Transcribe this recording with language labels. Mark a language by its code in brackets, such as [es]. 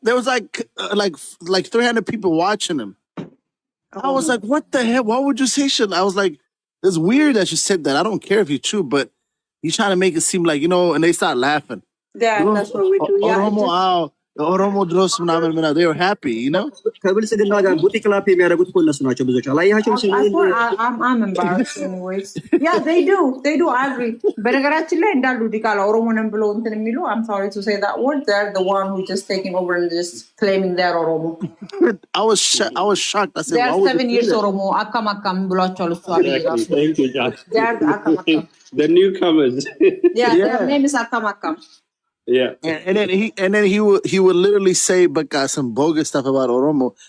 [en] There was like 300 people watching him. I was like, "What the hell? Why would you say shit?" I was like, "It's weird that you said that. I don't care if you're true, but you're trying to make it seem like, you know." And they start laughing. Yeah, that's what we do. Oromo [am] ድሮስ ምናምን [en] they were happy, you know? [am] ከብልጽግና ጋር ቡቲክ ላፕ የሚያደርጉት እኮ እነሱ ናቸው ብዙዎች። አላየሃቸውም? [en] I'm embarrassed anyways. Yeah, they do. I agree. [am] በነገራችን ላይ እንዳሉ ዲቃላ ኦሮሞ ነን ብለው እንትን የሚሉ [en] I'm sorry to say that word. They're the one who just taking over and just claiming they're Oromo. I was shocked. I said, they are 7 years Oromo. [am] አካም ብሏቸዋል እሱ አይደል? [en] Thank you, John. They are አካም. The newcomers. Yeah, their name is አካም. Yeah. And then he would literally say some bogus stuff about Oromo.